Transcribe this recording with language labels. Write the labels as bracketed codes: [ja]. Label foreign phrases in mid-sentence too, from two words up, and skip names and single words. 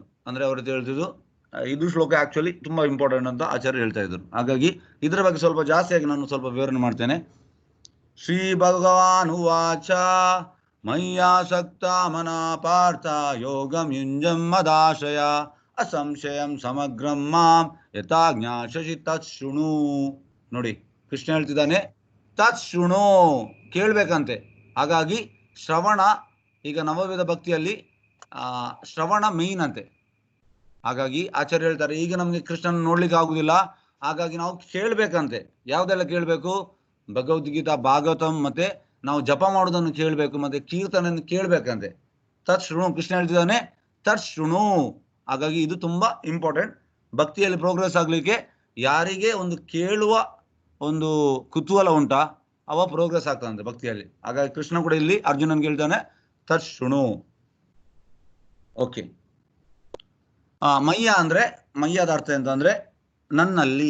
[kn] ಅಂದ್ರೆ ಅವರು ಹೇಳ್ತಿದ್ರು, ಇದು ಶ್ಲೋಕ ಆಕ್ಚುಲಿ ತುಂಬಾ ಇಂಪಾರ್ಟೆಂಟ್ ಅಂತ ಆಚಾರ್ಯರು ಹೇಳ್ತಾ ಇದ್ರು. ಹಾಗಾಗಿ ಇದರ ಬಗ್ಗೆ ಸ್ವಲ್ಪ ಜಾಸ್ತಿಯಾಗಿ ನಾನು ಸ್ವಲ್ಪ ವಿವರಣೆ ಮಾಡ್ತೇನೆ. [sa] श्री भगवान् उवाच, मय्यासक्त मना पार्थ योगं युञ्जं मदाशय, असंशयं समग्रं मां यथा ज्ञास्यसि तत् शृणु. [kn] ನೋಡಿ, ಕೃಷ್ಣ ಹೇಳ್ತಿದ್ದಾನೆ [sa] तत् शृणु, [kn] ಕೇಳ್ಬೇಕಂತೆ. ಹಾಗಾಗಿ ಶ್ರವಣ, ಈಗ ನವವಿಧ ಭಕ್ತಿಯಲ್ಲಿ ಶ್ರವಣ ಮೇನ್ ಅಂತೆ. ಹಾಗಾಗಿ ಆಚಾರ್ಯ ಹೇಳ್ತಾರೆ, ಈಗ ನಮ್ಗೆ ಕೃಷ್ಣನ ನೋಡ್ಲಿಕ್ಕೆ ಆಗುದಿಲ್ಲ, ಹಾಗಾಗಿ ನಾವು ಕೇಳ್ಬೇಕಂತೆ. ಯಾವ್ದೆಲ್ಲ ಕೇಳ್ಬೇಕು? ಭಗವದ್ಗೀತಾ, ಭಾಗವತಂ, ಮತ್ತೆ ನಾವು ಜಪ ಮಾಡೋದನ್ನು ಕೇಳ್ಬೇಕು, ಮತ್ತೆ ಕೀರ್ತನೆಯನ್ನು ಕೇಳ್ಬೇಕಂತೆ. [sa] तत् शृणु, [kn] ಕೃಷ್ಣ ಹೇಳ್ತಿದ್ದಾನೆ [sa] तत् शृणु. [kn] ಹಾಗಾಗಿ ಇದು ತುಂಬಾ ಇಂಪಾರ್ಟೆಂಟ್. ಭಕ್ತಿಯಲ್ಲಿ ಪ್ರೋಗ್ರೆಸ್ ಆಗ್ಲಿಕ್ಕೆ ಯಾರಿಗೆ ಒಂದು ಕೇಳುವ ಒಂದು ಕುತೂಹಲ ಉಂಟಾ, ಅವ ಪ್ರೋಗ್ರೆಸ್ ಆಗ್ತಾನಂತೆ ಭಕ್ತಿಯಲ್ಲಿ. ಹಾಗಾಗಿ ಕೃಷ್ಣ ಕೂಡ ಇಲ್ಲಿ ಅರ್ಜುನನ್ಗೆ ಹೇಳ್ತಾನೆ [sa] तत् शृणु. [kn] ಓಕೆ, ಮಯ್ಯ ಅಂದ್ರೆ, ಮಯ್ಯದ ಅರ್ಥ ಎಂತ ಅಂದ್ರೆ ನನ್ನಲ್ಲಿ.